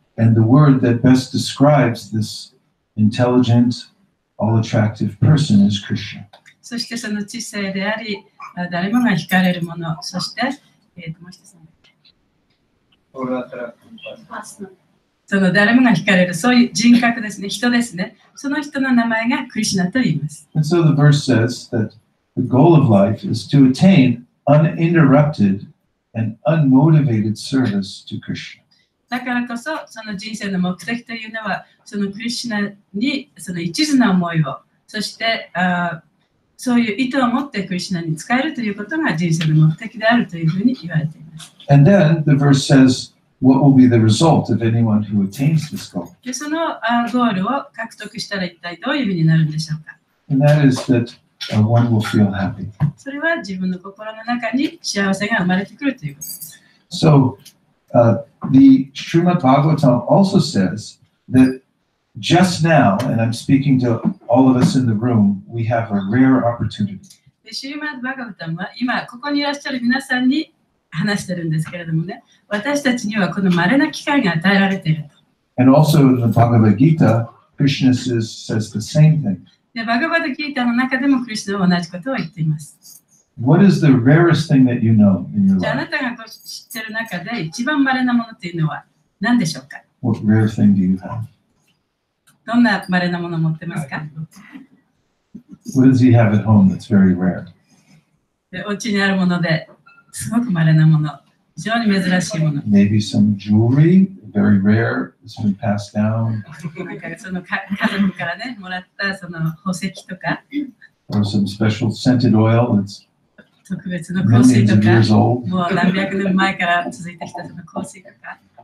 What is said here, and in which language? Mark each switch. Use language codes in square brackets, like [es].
[en] And the word that best describes this intelligent, all attractive person is Krishna. [ja] そしてその知性であり、誰もが惹かれるもの、そして、もう一つその誰もが惹かれる、そういう人格ですね、人ですね。その人の名前がクリシュナと言います。 [en] And so the verse says that the goal of life is to attain uninterrupted and unmotivated service to Krishna. [ja] だからこそ、その人生の目的というのは、そのクリシュナにその一途な思いを、そしてそういう意図を持ってクリシュナに使えるということが人生の目的であるというふうに言われています。 [en] And then the verse says, what will be the result of anyone who attains this goal? [ja] でそのゴールを獲得したら一体どういうふうになるんでしょうか。 [en] And that is that one will feel happy. [ja] それは自分の心の中に幸せが生まれてくるということです。 [en] So the Srimad Bhagavatam also says that just now, and I'm speaking to all of us in the room, we have a rare opportunity. [ja] でシルマッド・バガバタムは今ここにいらっしゃる皆さんに話してるんですけれどもね、私たちにはこの稀な機会が与えられていると。 [en] And also in the Bhagavad Gita, Krishna says the same thing. [ja] でバガバタ・ギータの中でもクリシュナは同じことを言っています。 [en] What is the rarest thing that you know in your [ja] じゃああ [en] life? [ja] なたが知ってる中で一番稀なものというのは何でしょうか。 [en] What rare thing do you have? [ja] どんな稀なものを持ってますか。 [en] What does he have at home that's very rare? [ja] でお家にあるものですごく稀なもの、非常に珍しいもの。 [en] Maybe some jewelry, very rare, it's been passed down. [ja] なんかその家族からね、もらったその宝石とか、 [en] Or some special scented oil that's [ja] 特別の香水 [en] millions [ja] と [en] of [ja] か、 [en] years old. [ja] もう何百年前から続いてきたその香水とか、